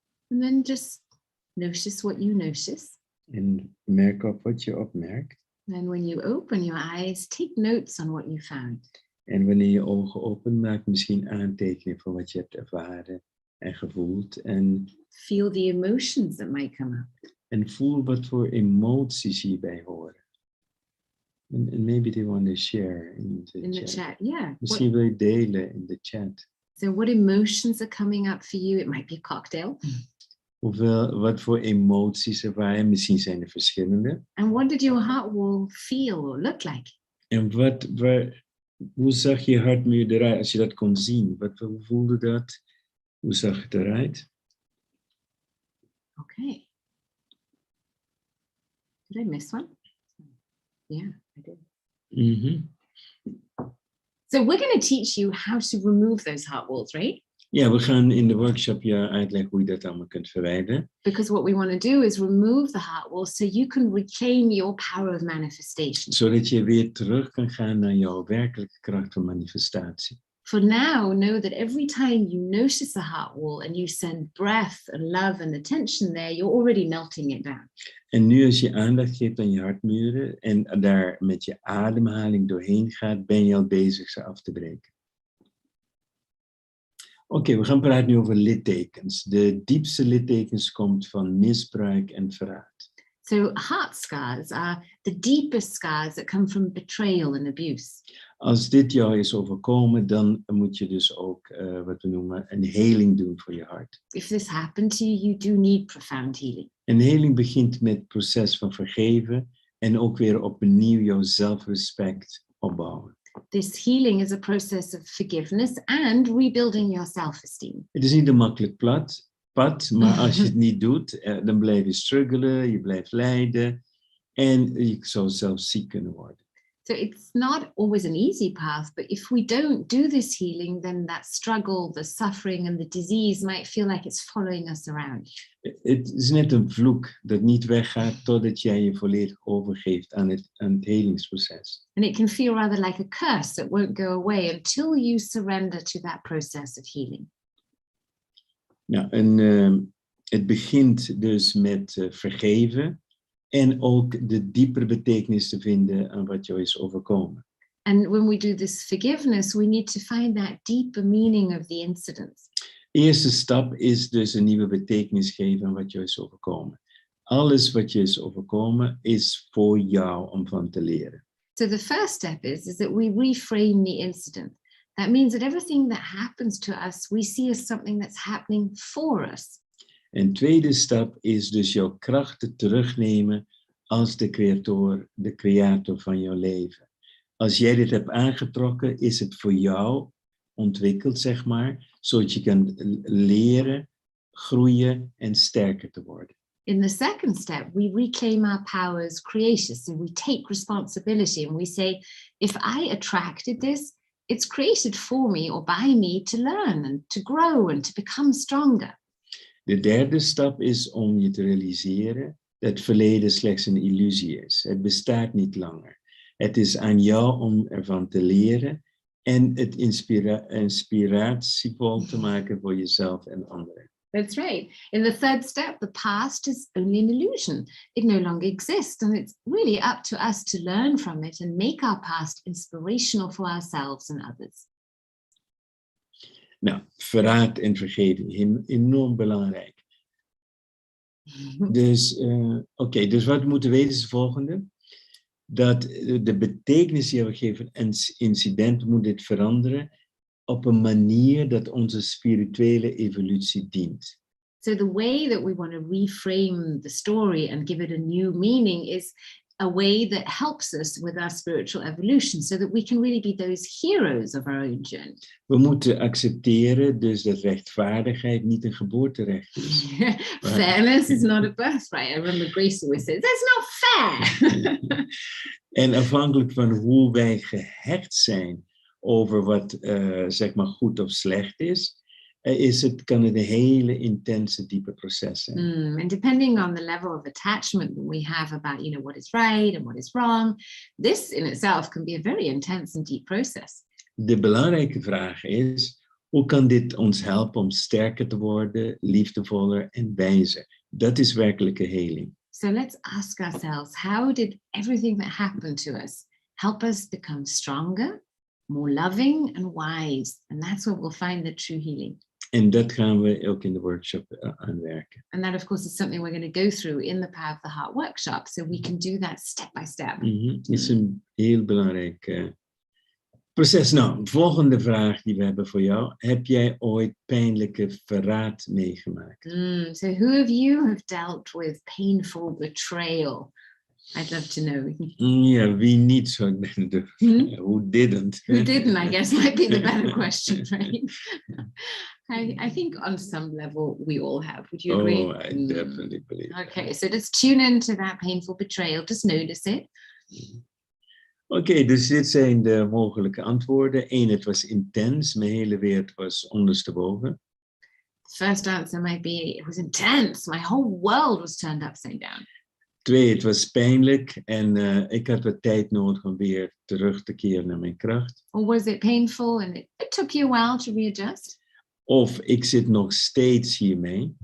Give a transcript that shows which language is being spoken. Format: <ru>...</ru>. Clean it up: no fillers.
<en>And then just notice what you notice.</en> <nl>En merk op wat je opmerkt.</nl> <en>And when you open your eyes, take notes on what you found.</en> <nl>En wanneer je ogen open, maak misschien aantekeningen van wat je hebt ervaren en gevoeld. En</nl> <en>feel the emotions that might come up.</en> <nl>En voel wat voor emoties hierbij horen.</nl> <en>And maybe they want to share in the chat. Yeah.</en> <nl>Misschien wil je delen in de chat.</nl> <en>So what emotions are coming up for you? It might be a cocktail.</en> <nl>Wat voor emoties ervaar je? Misschien zijn er verschillende.</nl> <en>And what did your heart wall feel or look like?</en> <nl>En hoe zag je hartmuur eruit als je dat kon zien? Hoe voelde dat? Hoe zag het eruit?</nl> <en>Okay. Did I miss one? Yeah, I did. Mm-hmm. So we're going to teach you how to remove those heart walls, right?</en> <nl>Ja, we gaan in de workshop je uitleggen hoe je dat allemaal kunt verwijderen.</nl> <en>Because what we want to do is remove the heart walls so you can reclaim your power of manifestation.</en> <nl>Zodat je weer terug kan gaan naar jouw werkelijke kracht van manifestatie.</nl> <en>For now, know that every time you notice the heart wall and you send breath and love and attention there, you're already melting it down.</en> <nl>En nu als je aandacht geeft aan je hartmuren en daar met je ademhaling doorheen gaat, ben je al bezig ze af te breken. Oké, we gaan praten nu over littekens. De diepste littekens komt van misbruik en verraad.</nl> <en>So heart scars are the deepest scars that come from betrayal and abuse.</en> <nl>Als dit jou is overkomen, dan moet je dus ook wat we noemen een heling doen voor je hart.</nl> <en>If this happened to you, you do need profound healing.</en> <nl>En heling begint met het proces van vergeven en ook weer opnieuw jouw zelfrespect opbouwen.</nl> <en>This healing is a process of forgiveness and rebuilding your self-esteem.</en> <nl>Het is niet een makkelijk pad, maar als je het niet doet, dan blijf je struggelen, je blijft lijden en je zou zelfs ziek kunnen worden.</nl> <en>So it's not always an easy path, but if we don't do this healing, then that struggle, the suffering and the disease might feel like it's following us around.</en> <nl>Het is net een vloek dat niet weggaat totdat jij je volledig overgeeft aan het helingsproces.</nl> <en>And it can feel rather like a curse that won't go away until you surrender to that process of healing.</en> <nl>Nou, het begint dus met vergeven en ook de diepere betekenis te vinden aan wat jou is overkomen.</nl> <en>And when we do this forgiveness, we need to find that deeper meaning of the incident.</en> <nl>Eerste stap is dus een nieuwe betekenis geven aan wat jou is overkomen. Alles wat je is overkomen is voor jou om van te leren.</nl> <en>So the first step is that we reframe the incident. That means that everything that happens to us, we see as something that's happening for us.</en> <nl>En tweede stap is dus jouw krachten terugnemen als de creator van jouw leven. Als jij dit hebt aangetrokken, is het voor jou ontwikkeld, zeg maar, zodat je kan leren, groeien en sterker te worden.</nl> <en>In the second step, we reclaim our power as creators. So we take responsibility and we say, if I attracted this, it's created for me or by me to learn and to grow and to become stronger.</en> <nl>De derde stap is om je te realiseren dat het verleden slechts een illusie is. Het bestaat niet langer. Het is aan jou om ervan te leren en het inspiratievol te maken voor jezelf en anderen.</nl> <en>That's right. In the third step, the past is only an illusion. It no longer exists, and it's really up to us to learn from it and make our past inspirational for ourselves and others.</en> <nl>Nou, verraad en vergeving, enorm belangrijk. Dus, dus wat we moeten weten is het volgende. Dat de betekenis die we geven aan een incident moet dit veranderen op een manier dat onze spirituele evolutie dient.</nl> <en>So the way that we want to reframe the story and give it a new meaning is a way that helps us with our spiritual evolution so that we can really be those heroes of our own journey.</en> <nl>We moeten accepteren dus dat rechtvaardigheid niet een geboorterecht is.</nl> <en>Fairness is not a birthright. I remember Grace always says, that's not fair.</en> <nl>En afhankelijk van hoe wij gehecht zijn over wat zeg maar goed of slecht is, kan het een hele intense, diepe proces zijn.</nl> <en>And depending on the level of attachment that we have about, what is right and what is wrong, this in itself can be a very intense and deep process.</en> <nl>De belangrijke vraag is, hoe kan dit ons helpen om sterker te worden, liefdevoller en wijzer? Dat is werkelijke heling.</nl> <en>So let's ask ourselves, how did everything that happened to us help us become stronger, more loving and wise? And that's where we'll find the true healing.</en> <nl>En dat gaan we ook in de workshop aanwerken.</nl> <en>And that, of course, is something we're going to go through in the Power of the Heart workshop. So we can do that step by step.</en> <nl>Het is een heel belangrijk proces. Nou, volgende vraag die we hebben voor jou. Heb jij ooit pijnlijke verraad meegemaakt?</nl> <en>So who of you have dealt with painful betrayal? I'd love to know.</en> <nl>Ja, wie niet zou ik denken.</nl> <en>Who didn't? Who didn't, I guess, might be the better question, right? I think on some level we all have. Would you agree? Oh, I definitely believe that. Okay, so let's tune into that painful betrayal. Just notice it.</en> <nl>Oké, dus dit zijn de mogelijke antwoorden. 1, het was intens. Mijn hele wereld was ondersteboven.</nl> <en>The first answer might be, it was intense. My whole world was turned upside down.</en> <nl>2, het was pijnlijk en ik had wat tijd nodig om weer terug te keren naar mijn kracht.</nl> <en>Or was it painful and it took you a while to readjust?</en> <nl>Of ik zit nog steeds hiermee.</nl>